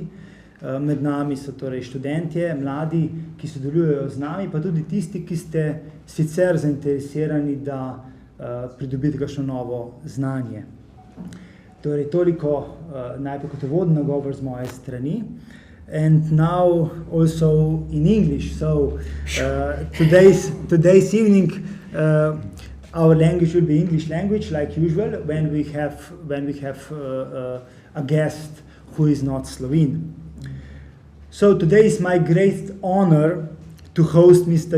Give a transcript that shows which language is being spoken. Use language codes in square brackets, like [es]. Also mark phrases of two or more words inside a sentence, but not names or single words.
[sl] Med nami so torej študentje, mladi, ki sodelujejo z nami, pa tudi tisti, ki ste sicer zainteresirani, da pridobite kakšno novo znanje. Torej, toliko najprej kot uvodni nagovor z moje strani. [en] And now also in English. So today's evening our language will be English language like usual when we have a guest who is not Slovene. So today is my great honor to host Mr.